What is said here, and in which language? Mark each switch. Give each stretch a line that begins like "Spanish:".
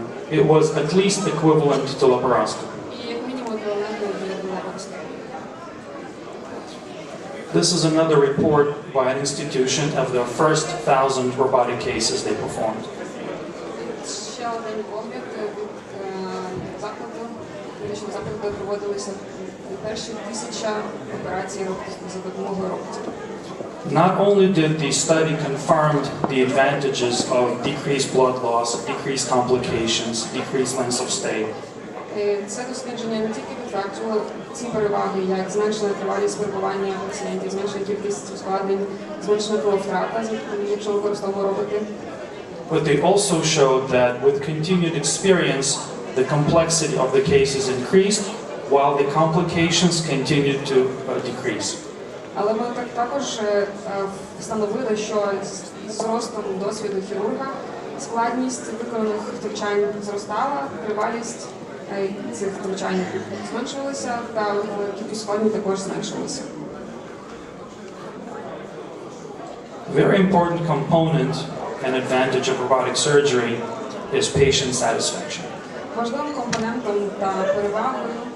English: It was at least equivalent to laparoscopy.
Ukrainian: і як мінімум еквівалентно до лапароскопії.
English: This is another report by an institution of the first 1,000 robotic cases they performed.
Ukrainian: Ще один погляд від закладу, медичного закладу, де проводилися перші 1000 операцій за допомогою роботів.
English: Not only did the study confirm the advantages of decreased blood loss, decreased complications, decreased lengths of stay,
Ukrainian: Це дослідження не тільки підтверджувало ці переваги, як зменшена тривалість перебування пацієнтів, зменшена кількість ускладнень, зменшена крововтрата, якщо використовуємо роботи.
English: but they also showed that with continued experience, the complexity of the cases increased, while the complications continued to decrease.
Ukrainian: Але ми також встановили, що з ростом досвіду хірурга складність виконаних втручань зростала, тривалість цих втручань зменшувалася, та кількість ускладнень також зменшувалася.
English: Very important component and advantage of robotic surgery is patient satisfaction.
Ukrainian: Важливим компонентом та перевагою